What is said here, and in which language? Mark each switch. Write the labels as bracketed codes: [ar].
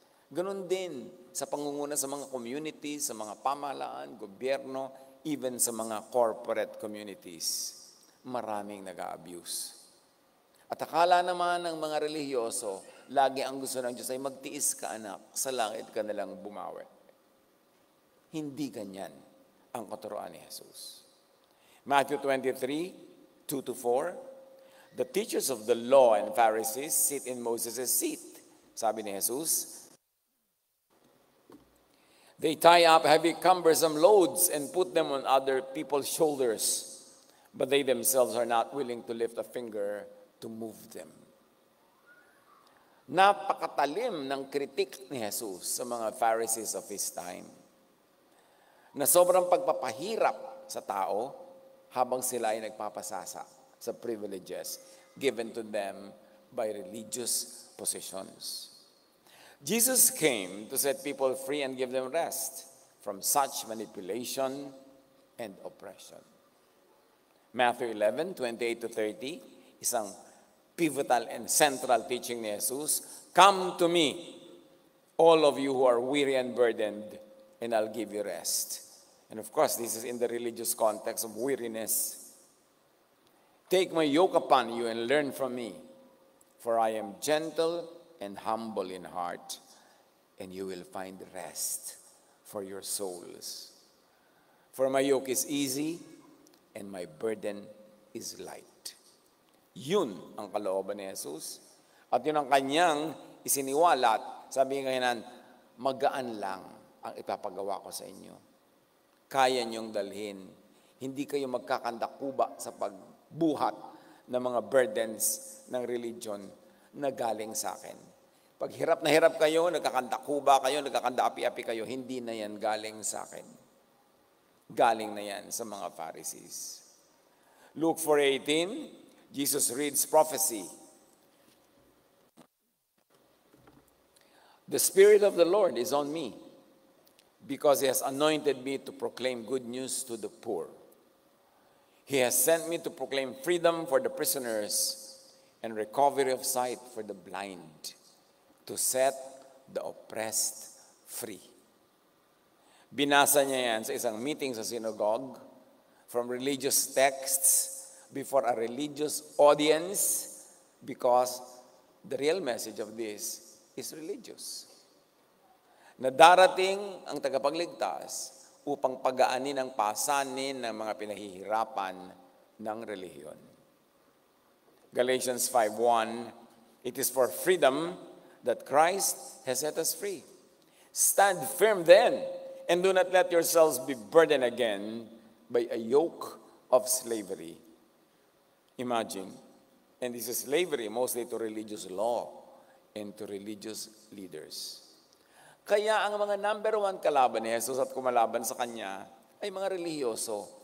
[tl] Ganon din sa pangunguna sa mga communities, sa mga pamahalaan, gobyerno, even sa mga corporate communities. Maraming nag-a-abuse. At akala naman ng mga relihiyoso, lagi ang gusto ng Diyos ay magtiis ka anak, sa langit ka nalang bumawi. Hindi ganyan ang katuroan ni Jesus. [en] Matthew 23, 2-4, the teachers of the law and Pharisees sit in Moses' seat. [tl] Sabi ni Jesus, [en] they tie up heavy cumbersome loads and put them on other people's shoulders, but they themselves are not willing to lift a finger to move them. [tl] Napakatalim ng kritik ni Jesus sa mga Pharisees [en] of His time, [tl] na sobrang pagpapahirap sa tao habang sila ay nagpapasasa sa [en] privileges given to them by religious positions. Jesus came to set people free and give them rest from such manipulation and oppression. Matthew 11:28-30, [tl] isang [en] pivotal and central teaching ni Jesus, come to me, all of you who are weary and burdened, and I'll give you rest. And of course, this is in the religious context of weariness. Take my yoke upon you and learn from me, for I am gentle and humble in heart, and you will find rest for your souls. For my yoke is easy, and my burden is light. [tl] Yun ang kalooban ni Jesus. At yun ang kanyang isiniwalat. Sabi nga yan, magaan lang ang ipapagawa ko sa inyo. Kaya niyong dalhin. Hindi kayo magkakandakuba sa pagbuhat ng mga burdens ng religion na galing sa akin. Pag hirap na hirap kayo, nagkakandakuba kayo, nagkakandaapi-api kayo, hindi na yan galing sa akin. Galing na yan sa mga Pharisees. [en] Luke 4:18, Jesus reads prophecy. The Spirit of the Lord is on me, because He has anointed me to proclaim good news to the poor. He has sent me to proclaim freedom for the prisoners and recovery of sight for the blind, to set the oppressed free. [tl] Binasa niya yan sa isang meeting sa synagogue [en] from religious texts before a religious audience because the real message of this is religious. [tl] Na darating ang tagapagligtas upang pagaanin ang pasanin ng mga pinahihirapan ng relihiyon. [en] Galatians 5:1, it is for freedom that Christ has set us free. Stand firm then, and do not let yourselves be burdened again by a yoke of slavery. Imagine, and this is slavery mostly to religious law and to religious leaders. [tl] Kaya ang mga number one kalaban ni Jesus at kumalaban sa kanya ay mga relihiyoso.